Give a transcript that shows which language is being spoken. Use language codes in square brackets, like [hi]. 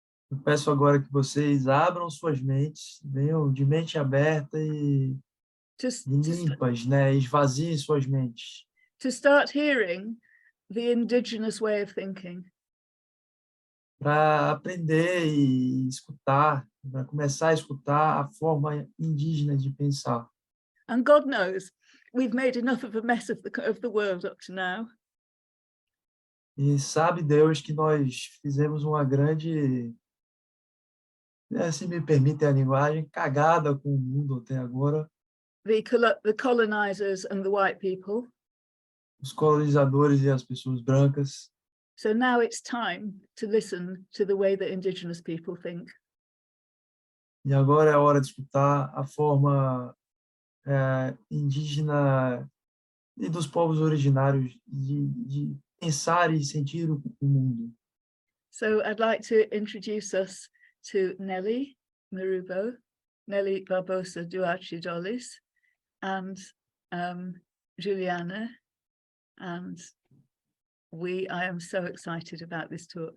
[pt] Eu peço agora que vocês abram suas mentes, venham de mente aberta e limpas, né? Esvaziem suas mentes. [en] To start hearing the indigenous way of thinking. [pt] Para aprender e escutar, para começar a escutar a forma indígena de pensar. [en] And God knows, we've made enough of a mess of the world up to now. [pt] E sabe Deus que nós fizemos uma grande, se me permitem a linguagem, cagada com o mundo até agora. [en] The colonizers and the white people. [pt] Os colonizadores e as pessoas brancas. [en] So now it's time to listen to the way that indigenous people think. [pt] E agora é a hora de escutar a forma indígena e dos povos originários de pensar e sentir o mundo. [en] So I'd like to introduce us to Nelly Marubo, Nelly Barbosa Duarte Dolis, and Juliana. And I am so excited about this talk.